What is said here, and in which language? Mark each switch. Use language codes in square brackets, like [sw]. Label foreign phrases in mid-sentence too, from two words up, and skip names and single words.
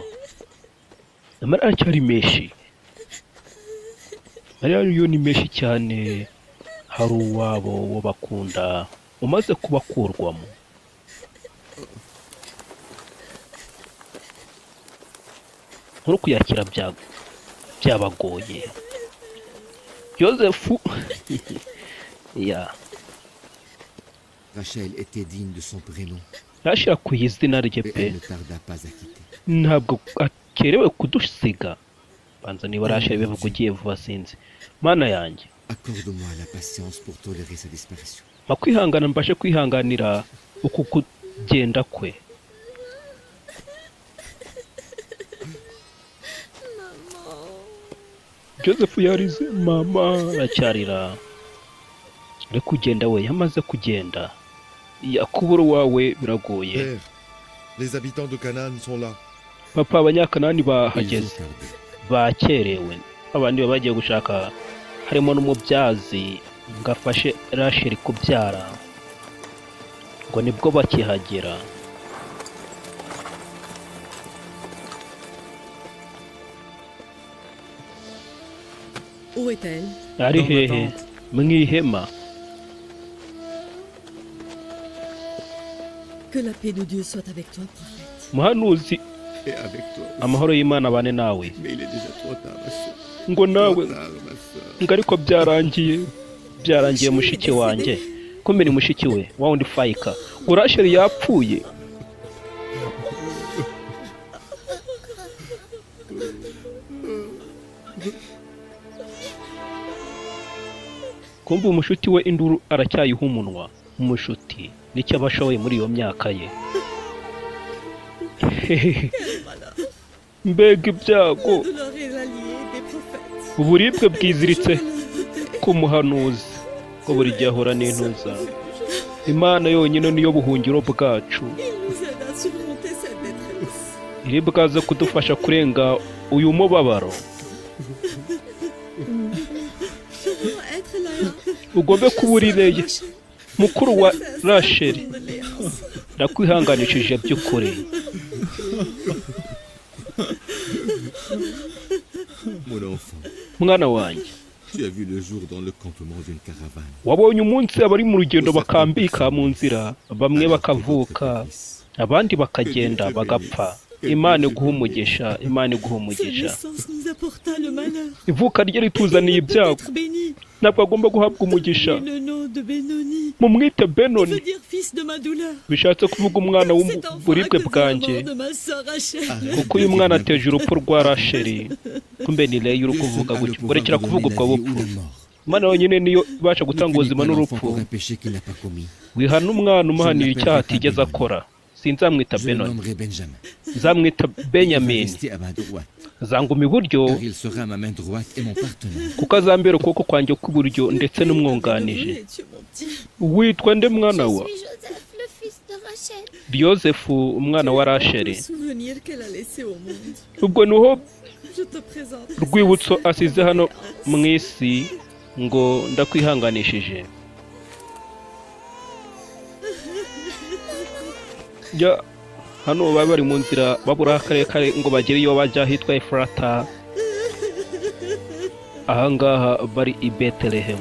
[rw] Namara aracyari menshi. Mariya ni menshi cyane, hari uwabo wo bakunda umaze kubakurwamo. Nkuru kuyakira byabagoye. Yozefu ya [fr] Rachel était digne de son prénom. [rw] Rachel ku izina rye [fr] Et [rw] pe [fr] elle ne tarda pas à quitter. [rw] ntabwo akerewe kudusiga. Banza niba Rachel bivuga ugiye vuba sinzi. Mana yanjye [fr] Accorde-moi la patience pour tolérer sa disparition. [rw] makwihangana mbashe kwihanganira uku kugenda kwe. Joseph yarize mama aracyarira. Ari kugenda we yamaze kugenda. Yakubura wawe biragoye. [fr] Père, les habitants de Canaan sont là. [rw] Papa abanyakanani [fr] Ils [rw] bahageze [fr] ont tardé. [rw] bakerewe. Abandi bagiye gushaka harimo n'umubyazi ngafashe Rachel kubyara ngo nibwo bakihagera. [fr] Où est-elle? [rw] Ari [fr] Dans ma [rw] hehe [fr] tente. [rw] mwihema. [fr] Que la paix de Dieu soit avec toi, prophète. [rw] Muhanuzi [fr] Et avec toi. aussi. [rw] amahoro y'Imana abane nawe. [fr] Mais il est déjà trop tard, ma soeur. [rw] Ngo nawe [fr] Trop tard, ma soeur. [rw] ngo ariko byarangiye mushiki wanjye. Kumbe ni mushiki we wa wundi Fayika. Ngo Rachel yapfuye. Kumbe umushuti we induru aracyayiha umunwa. Umushuti nicyo aba ashoboye muri iyo myaka ye. Mbega ibyago, [fr] La douleur est l'allié des prophètes. [rw] uburibwe bwiziritse [fr] Je me le doutais. [rw] ku muhanuzi ko buri gihe ahura n'intuza. Imana yonyine niyo buhungiro bwacu, [fr] Il nous aide à surmonter cette détresse. [rw] iri bwaze kudufasha kurenga uyu mubabaro. [fr] Je dois être là. [rw] Ugombe kuba uri Leya, mukuru wa Rachel. [fr] Condoléances. [rw] Ndakwihanganishije by'ukuri. [fr] Mon enfant, [rw] Mwana wanjye, [fr] tu as vu le jour dans le campement d'une caravane. [rw] wabonye umunsi abari mu rugendo bakambika mu nzira, bamwe bakavuka abandi bakagenda bagapfa. Imana iguha umugisha, Imana iguha [fr] Sa [rw] umugisha. [fr] naissance nous apporta le malheur. [rw] Ivuka rye rituzaniye [fr] Il peut [rw] ibyago, [fr] être béni. [rw] ntabwo agomba guhabwa umugisha. [fr] Et le nom de Benoni [rw] Mumwite [fr] veut [rw] Benoni, [fr] dire fils de ma douleur. [rw] bishatse kuvuga umwana [fr] Cet enfant a [rw] w'uburibwe [fr] causé la [rw] bwanjye, [fr] mort de ma sœur Rachel. [rw] kuko uyu mwana ateje urupfu rwa Rachel. Kumbe ni Leya uri [fr] Dieu [rw] kuvuga [fr] seul a le [rw] gutyo, [fr] pouvoir [rw] urekera [fr] de [rw] kuvuga [fr] donner [rw] ubwo [fr] la vie ou [rw] bupfu. [fr] la mort. [rw] Imana yonyine niyo ibasha [fr] Ne [rw] gutanga [fr] punis [rw] ubuzima [fr] pas l'enfant [rw] n'urupfu. [fr] pour un péché qu'il n'a pas commis. [rw] Wihana umwana umuhanira icyaha atigeze akora. Sinzamwita [fr] Je le [rw] Benoni, [fr] nommerai Benjamin. [rw] nzamwita [fr] Il va [rw] Benyamini. [fr] rester à ma droite, [rw] Zanguma iburyo [fr] car il sera ma main droite et mon partenaire. [rw] kuko azambera ukuboko kwanjye kw'iburyo ndetse n'umwunganije. [fr] Benoni, tu es mon petit. [rw] Witwa nde mwana wa? [fr] Je suis Joseph, le fils de Rachel. [rw] Yozefu umwana wa [fr] Le [rw] Rachel. [fr] souvenir qu'elle a laissé au monde. [rw] Ubwo niho [fr] Je te présente. [rw] rwibutso asize hano mu isi ngo ndakwihanganishije. Ya hano bari bari mu nzira babura akarere ngo bagere iyo bajya hitwa Efurata. Ahangaha bari i Bethlehem.